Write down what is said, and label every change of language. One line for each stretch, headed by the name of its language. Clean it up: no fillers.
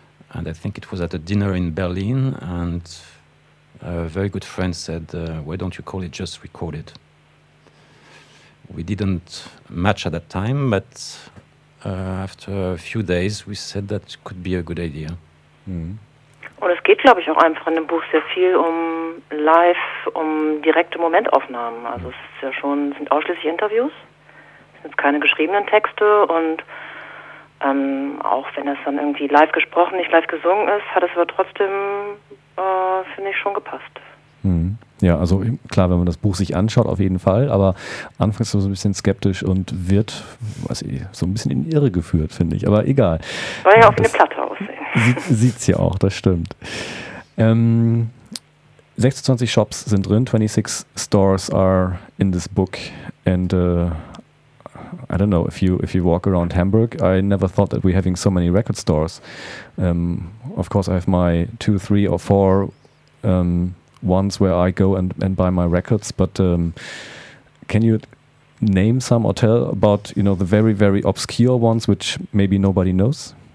English: And I think it was at a dinner in Berlin, and a very good friend said, why don't you call it just Recorded? We didn't match at that time, but after a few days, we said that could be a good idea. Mm.
German: Und es geht, glaube ich, auch einfach in dem Buch sehr viel um live, um direkte Momentaufnahmen. Also es ist ja schon, sind ausschließlich Interviews, es sind keine geschriebenen Texte. Und auch wenn es dann irgendwie live gesprochen, nicht live gesungen ist, hat es aber trotzdem, finde ich, schon gepasst. Mhm. Ja, also klar, wenn man das Buch sich anschaut, auf jeden Fall. Aber anfangs so ein bisschen skeptisch und wird, weiß ich, so ein bisschen in die Irre geführt, finde ich. Aber egal. Soll ja auf eine Platte aussehen. Sieht's ja auch, das stimmt. 26 Shops sind drin,
English: 26 stores are in this book, and I don't know, if you walk around Hamburg, I never thought that we're having so many record stores. Of course, I have my 2, 3, or 4 ones where I go and buy my records, but can you name some or tell about, you know, the very, very obscure ones which maybe nobody knows?